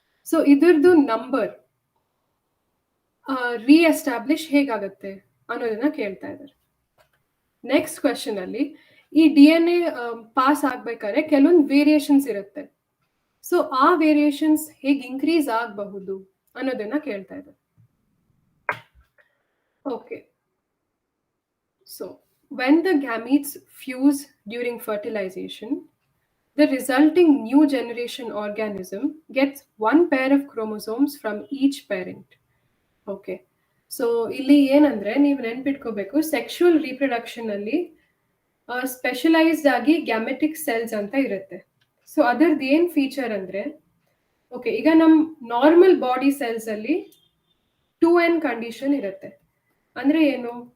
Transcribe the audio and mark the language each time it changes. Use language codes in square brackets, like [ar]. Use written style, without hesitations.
[kn] So ಇದ್ರದ್ದು number re-establish ಹೇಗಾಗುತ್ತೆ ಅನ್ನೋದನ್ನ ಕೇಳ್ತಾ ಇದ್ದಾರೆ. ನೆಕ್ಸ್ಟ್ ಕ್ವೆಶನ್ ಅಲ್ಲಿ ಈ DNA ಪಾಸ್ ಆಗ್ಬೇಕಾದ್ರೆ ಕೆಲವೊಂದು ವೇರಿಯೇಷನ್ಸ್ ಇರುತ್ತೆ. ಸೊ ಆ ವೇರಿಯೇಷನ್ಸ್ ಹೇಗೆ ಇನ್ಕ್ರೀಸ್ ಆಗಬಹುದು ಅನ್ನೋದನ್ನ ಕೇಳ್ತಾ ಇದ್ದಾರೆ. [en] Okay, so when the gametes fuse during fertilization, the resulting new generation organism gets one pair of chromosomes from each parent. Okay. [kn] So ಇಲ್ಲಿ ಏನಂದ್ರೆ ನೀವು ನೆನ್ಪಿಟ್ಕೋಬೇಕು, ಸೆಕ್ಷುವಲ್ ರೀಪ್ರೊಡಕ್ಷನ್ ಅಲ್ಲಿ ಸ್ಪೆಷಲೈಸ್ಡ್ ಆಗಿ ಗ್ಯಾಮೆಟಿಕ್ ಸೆಲ್ಸ್ ಅಂತ ಇರುತ್ತೆ. ಸೊ ಅದರದ್ದು ಏನ್ ಫೀಚರ್ ಅಂದ್ರೆ, ಓಕೆ, ಈಗ ನಮ್ ನಾರ್ಮಲ್ ಬಾಡಿ ಸೆಲ್ಸ್ ಅಲ್ಲಿ 2n ಕಂಡೀಷನ್ ಇರುತ್ತೆ. ಅಂದ್ರೆ ಏನು?